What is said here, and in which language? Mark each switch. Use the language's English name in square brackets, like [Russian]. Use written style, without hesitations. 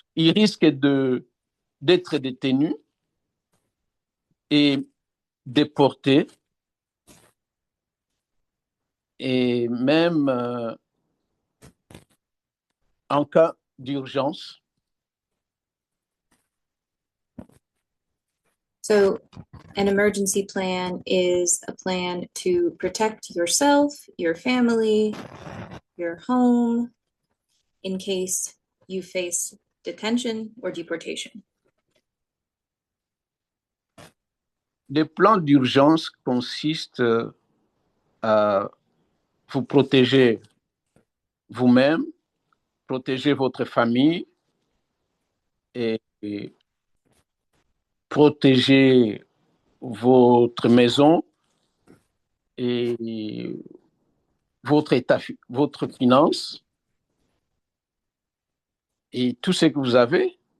[French] risquent d'être détenus et déportés et même en cas d'urgence. [English] So an emergency plan is a plan to protect yourself, your family, your home, in case you face detention or deportation. [French] Les plans d'urgence consistent à vous protéger vous-même, protéger votre famille et protéger votre maison et votre finance et tout ce que vous avez